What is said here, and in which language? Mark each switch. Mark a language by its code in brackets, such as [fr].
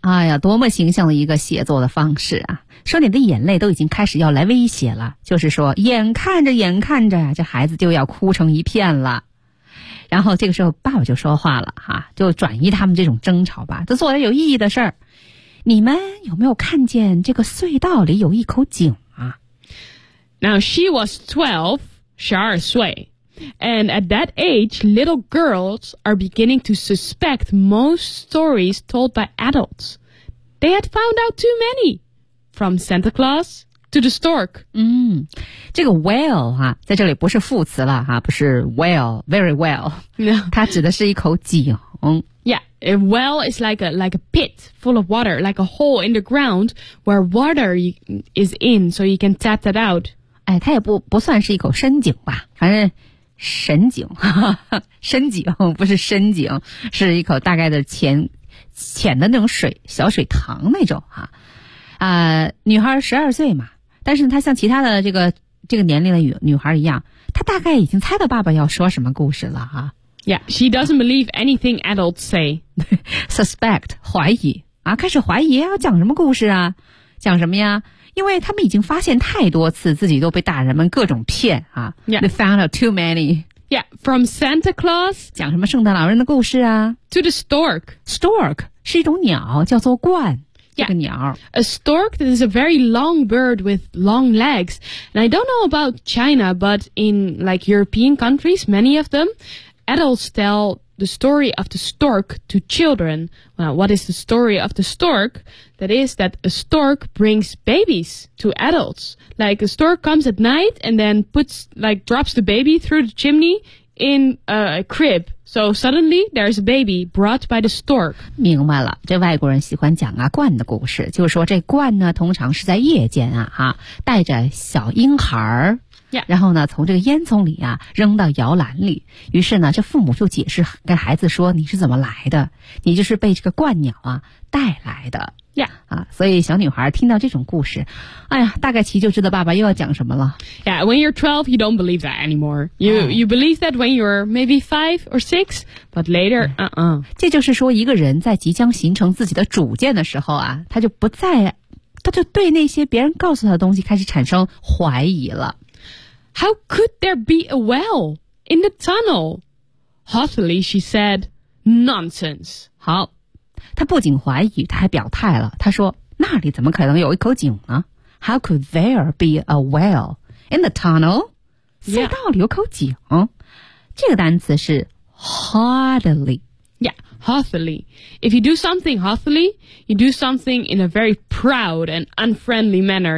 [zh] 哎呀多么形象的一个写作的方式啊说你的眼泪都已经开始要来威胁了就是说眼看着这孩子就要哭成一片了然后这个时候爸爸就说话了哈、啊、就转移他们这种争吵吧就做点有意义的事儿。你们有没有看见这个隧道里有一口井啊 [en] Now she was 12, 12岁 And at that age, little girls are beginning to suspect most stories told by adults. They had found out too many. From Santa Claus to the stork. [zh] 嗯这个 well 哈、啊，在这里不是副词了哈、啊，不是 [en] well, very well. No. [zh] 它指的是一口井。 [en] Yeah, a well is like a pit full of water, like a hole in the ground where water is in, so you can tap that out. [zh] 哎，它也不算是一口深井吧，反正深井，深井不是深井，是一口大概的浅的那种水，小水塘那种哈、啊。女孩12岁嘛，但是她像其他的这个年龄的女孩一样，她大概已经猜到爸爸要说什么故事了哈、啊。 [en] Yeah, she doesn't believe anything adults say. [zh] Suspect, 怀疑啊，开始怀疑要讲什么故事啊？讲什么呀？因为他们已经发现太多次自己都被大人们各种骗啊。 [en] Yeah. They found out too many. Yeah, Yeah, from Santa Claus. [zh] 讲什么圣诞老人的故事啊 [en] To the stork. [zh] Stork 是一种鸟，叫做鹳。 [en] Yeah, [zh] 这个鸟。 [en] A stork is a very long bird with long legs. And I don't know about China, but in like European countries, many of them, adults tell the story of the stork to children. Well, what is the story of the stork? That is that a stork brings babies to adults. Like a stork comes at night and then puts, like drops the baby through the chimney in a crib. So suddenly there's a baby brought by the stork. [zh] 明白了，这外国人喜欢讲啊鹳的故事，就是说这鹳呢通常是在夜间啊哈、啊、带着小婴孩 [en] Yeah. [zh] 然后呢从这个烟囱里啊扔到摇篮里。于是呢这父母就解释跟孩子说你是怎么来的。你就是被这个鹳鸟啊带来的。 [en] Yeah. [zh] 啊所以小女孩听到这种故事哎呀大概其就知道爸爸又要讲什么了。 [en] Yeah, when you're 12, you don't believe that anymore. You believe that when you're maybe 5 or 6, but later, [zh] 这就是说一个人在即将形成自己的主见的时候啊他就不再他就对那些别人告诉他的东西开始产生怀疑了。 [en] How could there be a well in the tunnel? Haughtily, she said, nonsense. [zh] 好，他不仅怀疑，他还表态了。他说，那里怎么可能有一口井呢？ [en] How could there be a well in the tunnel? [zh] 隧道里有口井。这个单词是 haughtily。 [en] Yeah, haughtily. If you do something haughtily, you do something in a very proud and unfriendly manner.